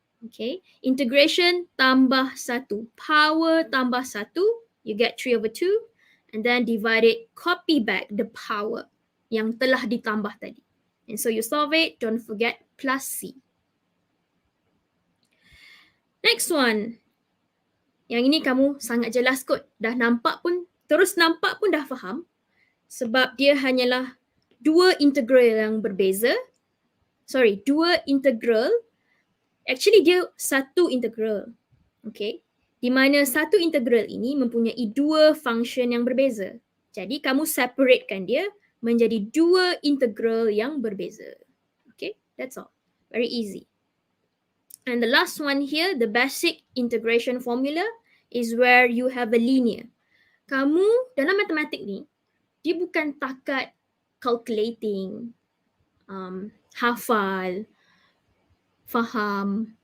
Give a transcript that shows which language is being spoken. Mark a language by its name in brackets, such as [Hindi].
[English] Okay, integration tambah 1. Power tambah 1, you get 3/2 and then divide it, copy back the power [Malay] yang telah ditambah tadi. [English] And so you solve it, don't forget plus c. Next one. [Malay] Yang ini kamu sangat jelas kot. Dah nampak pun, terus nampak pun dah faham. Sebab dia hanyalah dua integral yang berbeza. Dua integral. [English] Actually [Malay] dia satu integral. Okay. Di mana satu integral ini mempunyai dua function yang berbeza. Jadi kamu separatekan dia menjadi dua integral yang berbeza. [English] Okay, that's all. Very easy. And the last one here, the basic integration formula is where you have a linear. [Malay] Kamu dalam matematik ni, dia bukan takat calculating, hafal, faham.